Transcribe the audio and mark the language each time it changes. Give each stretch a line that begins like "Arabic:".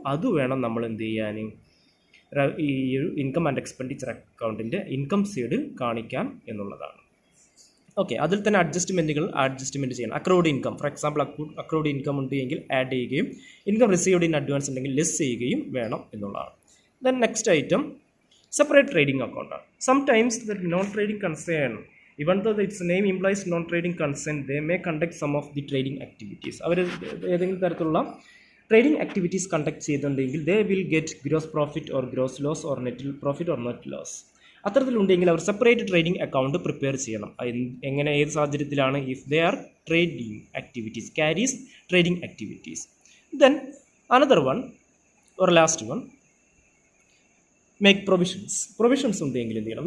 Malayalam: അത് വേണം നമ്മൾ എന്ത് ചെയ്യാൻ, ഈ ഒരു ഇൻകം ആൻഡ് എക്സ്പെൻഡിച്ചർ അക്കൗണ്ടിൻ്റെ ഇൻകം സൈഡിൽ കാണിക്കാൻ എന്നുള്ളതാണ്. ഓക്കെ, അതിൽ തന്നെ അഡ്ജസ്റ്റ്മെൻറ്റ് ചെയ്യണം. Accrued income, for example accrued income ഉണ്ടെങ്കിൽ ആഡ് ചെയ്യുകയും ഇൻകം റിസീവ്ഡ് ഇൻ അഡ്വാൻസ് ഉണ്ടെങ്കിൽ ലെസ് ചെയ്യുകയും വേണം എന്നുള്ളതാണ്. Then next item separate trading account ആണ്.
English: Sometimes the non trading concern, even though its name implies non-trading concern, they may conduct some of the trading activities.
Malayalam: അവർ ഏതെങ്കിലും തരത്തിലുള്ള trading activities conduct ചെയ്തിട്ടുണ്ടെങ്കിൽ
English: they will get gross profit or gross loss or net profit or net loss.
Malayalam: അത്തരത്തിലുണ്ടെങ്കിൽ our separate trading account prepare ചെയ്യണം. എങ്ങനെ, ഏത് സാഹചര്യത്തിലാണ്?
English: If they are trading activities, carries trading activities. Then another one or last one, make provisions
Malayalam: ഉണ്ടെങ്കിൽ എന്ത് ചെയ്യണം?